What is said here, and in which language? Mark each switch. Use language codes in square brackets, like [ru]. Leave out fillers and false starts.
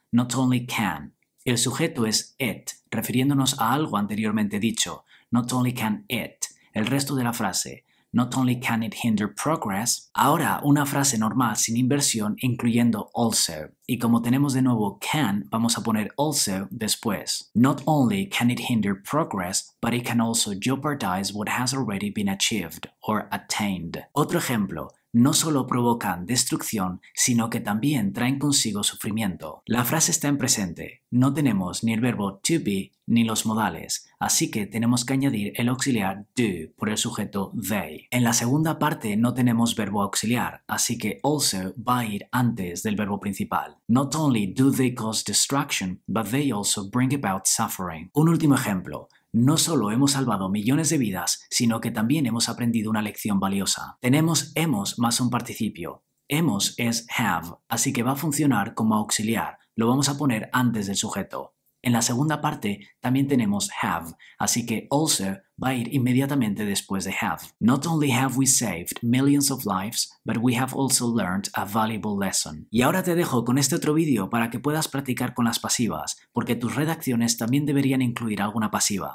[en] Not only can. [es] El sujeto es it, refiriéndonos a algo anteriormente dicho. [en] Not only can it. [es] El resto de la frase, [en] not only can it hinder progress. [es] Ahora una frase normal sin inversión incluyendo also. Y como tenemos de nuevo can, vamos a poner also después. [en] Not only can it hinder progress, but it can also jeopardize what has already been achieved or attained. [es] Otro ejemplo, no solo provocan destrucción, sino que también traen consigo sufrimiento. La frase está en presente, no tenemos ni el verbo to be ni los modales, así que tenemos que añadir el auxiliar do por el sujeto they. En la segunda parte no tenemos verbo auxiliar, así que also va a ir antes del verbo principal. [en] Not only do they cause destruction, but they also bring about suffering. [es] Un último ejemplo. No solo hemos salvado millones de vidas, sino que también hemos aprendido una lección valiosa. Tenemos hemos más un participio. Hemos es have, así que va a funcionar como auxiliar. Lo vamos a poner antes del sujeto. En la segunda parte también tenemos have, así que also va a ir inmediatamente después de have. [en] Not only have we saved millions of lives, but we have also learned a valuable lesson. [es] Y ahora te dejo con este otro vídeo para que puedas practicar con las pasivas, porque tus redacciones también deberían incluir alguna pasiva.